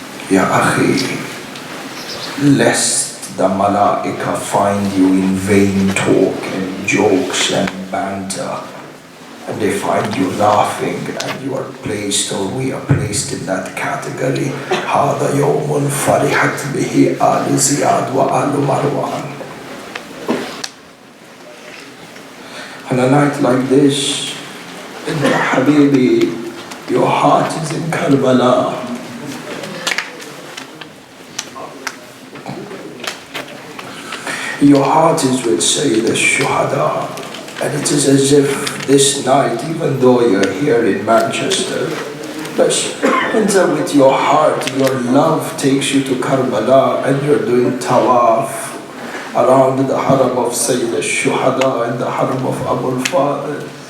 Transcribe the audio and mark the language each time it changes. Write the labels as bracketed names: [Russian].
[English] Ya akhi, lest the malaika find you in vain talk and jokes and banter, and they find you laughing, and you are placed, or we are placed in that category. [Arabic] هذا يوم فرحت به آل زياد وآل مروان. [English] On a night like this, Habibi, your heart is in Karbala. Your heart is with Sayyid al-Shuhada. And it is as if this night, even though you're here in Manchester, but enter with your heart, your love takes you to Karbala, and you're doing tawaf around the haram of Sayyid al-Shuhada and the haram of Abu al-Fadl.